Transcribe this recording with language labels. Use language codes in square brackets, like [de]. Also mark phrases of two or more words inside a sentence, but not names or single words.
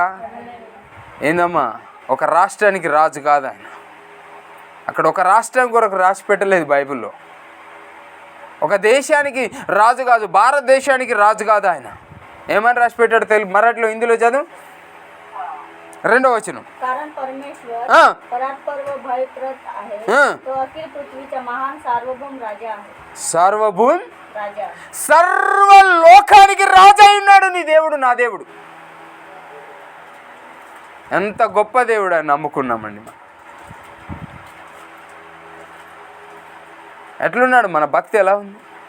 [te] ఏందమ్మా, ఒక రాష్ట్రానికి రాజు కాదు ఆయన. అక్కడ ఒక రాష్ట్రం కొరకు రాసి పెట్టలేదు బైబిల్లో. ఒక దేశానికి రాజు కాదు, భారతదేశానికి రాజు కాదు ఆయన. ఏమని రాసి పెట్టాడు తెలుగు మరాఠీలో, హిందీలో చదువు. 2వ వచనం, [mr] कारण परमेश्वर परात्पर व भयप्रद आहे. तो अखिल पृथ्वीचा महान सार्वभौम राजा आहे. [te] సార్వభౌమ్ [mr] राजा [te] సర్వలోకానికి రాజు అయి ఉన్నాడు నీ దేవుడు, నా దేవుడు. ఎంత గొప్ప దేవుడు అని నమ్ముకున్నామండి. ఎట్లున్నాడు? మన భక్తి ఎలా ఉంది?